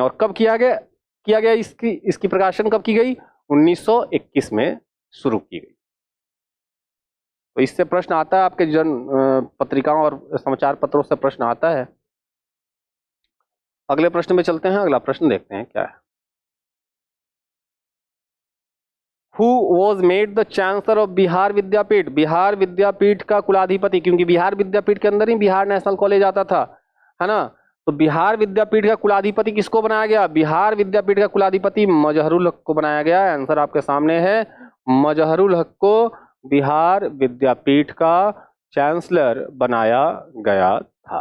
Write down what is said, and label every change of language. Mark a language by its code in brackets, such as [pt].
[hi] और कब किया गया इसकी प्रकाशन कब की गई, 1921 में शुरू की गई। तो इससे प्रश्न आता है आपके पत्रिकाओं और समाचार पत्रों से प्रश्न आता है। अगले प्रश्न में चलते हैं। अगला प्रश्न देखते हैं क्या है। [en] Who was made the chancellor of Bihar Vidyapeeth? [hi] बिहार विद्यापीठ का कुलाधिपति, क्योंकि बिहार विद्यापीठ के अंदर ही बिहार नेशनल कॉलेज आता था, है ना। तो बिहार विद्यापीठ का कुलाधिपति किसको बनाया गया, बिहार विद्यापीठ का कुलाधिपति मजहरुल हक को बनाया गया। आंसर आपके सामने है, मजहरुल हक को बिहार विद्यापीठ का चांसलर बनाया गया था।